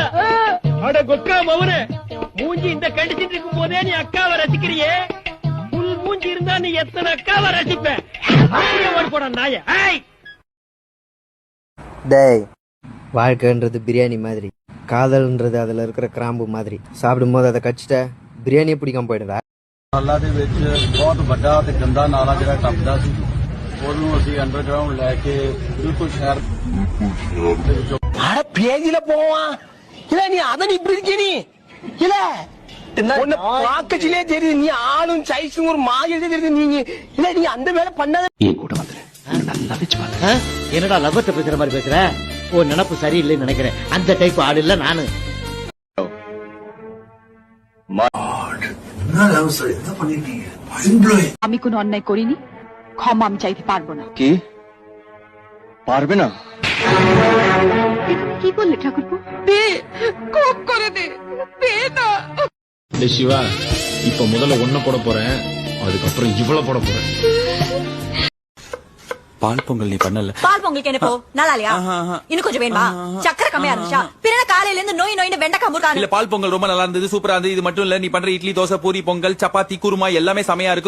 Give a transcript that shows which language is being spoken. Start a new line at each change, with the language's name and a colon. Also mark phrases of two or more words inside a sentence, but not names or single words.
Tamil: அட கொக்கா மவனே, மூஞ்சி இந்த கண்டிச்சிட்டு இருக்கும் போதே நீ அக்காவை ரசிக்கிறியே. புல் மூஞ்சி இருந்தா நீ எத்தனை அக்காவை ரசிப்ப? அப்படியே ஓடி போட நாய. டேய், வாழ்க்கைன்றது பிரியாணி மாதிரி, காதல்ன்றது அதில் இருக்கிற கிராம்பு மாதிரி. சாப்பிடும் போது அதை கடிச்சிட்ட பிரியாணியே பிடிக்காம போயிடுதா?
Punjabi: ਦੇ ਵਿੱਚ ਬਹੁਤ ਵੱਡਾ ਤੇ ਗੰਦਾ ਨਾਲਾ ਜਿਹੜਾ ਟੱਪਦਾ ਸੀ, ਉਹਨੂੰ ਅਸੀਂ ਅੰਡਰਗਰਾਉਂਡ ਲੈ ਕੇ ਬਿਲਕੁਲ ਸ਼ਹਿਰ ਦੇ ਵਿੱਚੋਂ
Tamil: அட பேதியில போவான். இல்ல நீ அத இப்படி இருக்க நீ இல்ல உன்னை பாக்கச்சிலே தெரியுது. நீ ஆளும் சைஸும் ஒரு மாதிரி தெரியுது. நீங்க இல்ல நீ அந்த வேலை பண்ணாத. என் கூட வந்துரு. நல்லா வச்சு பாரு. என்னடா லவ்வத்தை பேசுற மாதிரி பேசுற? ஓ, நினப்பு சரியில்லைன்னு நினைக்கிறேன். அந்த டைப் ஆடு இல்ல நானு.
Bangla: আমি কোনো অন্যায় করিনি, ক্ষমা আমি চাইতে পারবো না। কি পারবে না? কি বললে ঠাকুরপো? দে, খুব করে দে, দে না।
Tamil: சிவா, இப்ப முதல்ல ஒன்ன போட போறேன், அதுக்கப்புறம் இவ்வளவு போட போறேன். பால் பொங்கல் நீ பண்ணல. பால் பொங்கலுக்கு என்ன போ? நல்லா இல்லையா? இன்னும் கொஞ்சம் வேணுமா? சக்கரை கம்மியா இருந்துச்சா? பிறகு காலையில இருந்து நோய் நோயின்னு வெண்டைக்காய் முறுக்கானு. இல்ல, பால் பொங்கல் ரொம்ப நல்லா இருந்தது, சூப்பரா இருந்தது. இது மட்டும் இல்ல, நீ பண்ற இட்லி, தோசை, பூரி, பொங்கல், சப்பாத்தி, குருமா எல்லாமே செமையா இருக்கு.